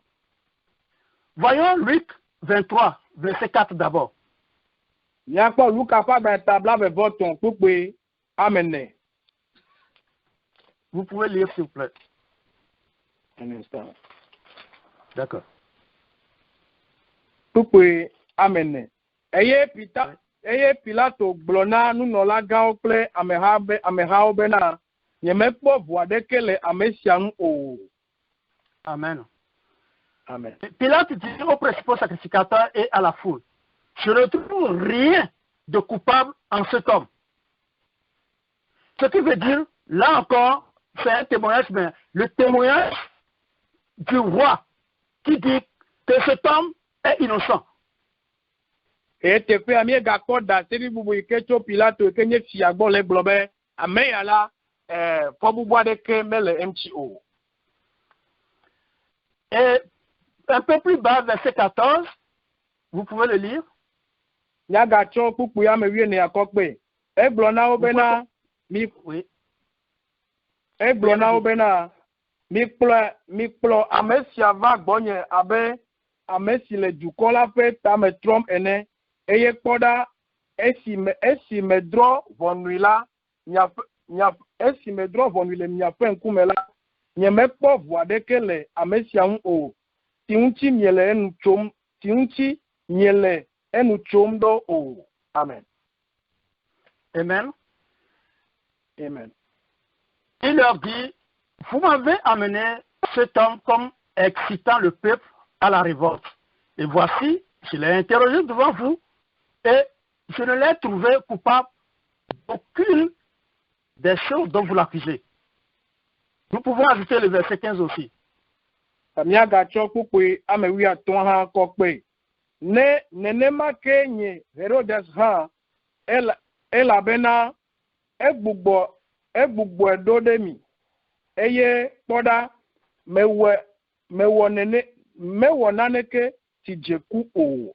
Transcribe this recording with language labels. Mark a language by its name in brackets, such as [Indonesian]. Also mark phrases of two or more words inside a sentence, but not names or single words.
[French] Voyons Luc 23, verset 4 d'abord. [Ewe] Míakpɔ Luka ƒe agbalẽ blaeve-vɔ-etɔ̃ kpukpui ame ne. [French] Vous pouvez lire s'il vous plaît. Un instant. D'accord. [Ewe] Kpukpui ame ne. Eye Pilato gblɔ na nunɔlagãwo kple amehawo bena nyemekpɔ ʋu aɖeke le ame sia ŋu o. Amen. Amen. [French] Pilate dit aux principaux sacrificateurs et à la foule: je ne trouve rien de coupable en cet homme. Ce qui veut dire, là encore, c'est un témoignage, mais le témoignage du roi qui dit que cet homme est innocent. Et teƒe a míegakpɔ daseri bubu yike tso Pilato yike nye fia gbɔ le gblɔ be ame ya la fɔbubu aɖeke mele eŋuti o. Et un peu plus bas, verset 14, vous pouvez le lire. [Ewe] Míagatsɔ kpukpui ame 14 kɔkpe. Egblɔ na wo bena mikplɔ ame sia va gbɔnye abe ame si le dukɔ la ƒe tame trɔm ene. Eye kpɔ ɖa esi medrɔ̃ ʋɔnui le miaƒe ŋkume la, nyemekpɔ ʋu aɖeke le ame sia ŋu o, si ŋuti miele enu tsom ɖo o. Amen. Amen. Amen. [French] Il leur dit: vous m'avez amené cet homme comme excitant le peuple à la révolte. Et voici, je l'ai interrogé devant vous, et je ne l'ai trouvé coupable d'aucune des choses dont vous l'accusez. Nous pouvons ajouter le verset 15 aussi. [Ewe] Míagatsɔ kpukpui ame 15 hã kɔkpe. Ne nenema ke nye Herodes hã elabena egbugbɔe ɖo ɖe mi, eye kpɔ ɖa mewɔ naneke si dze ku o.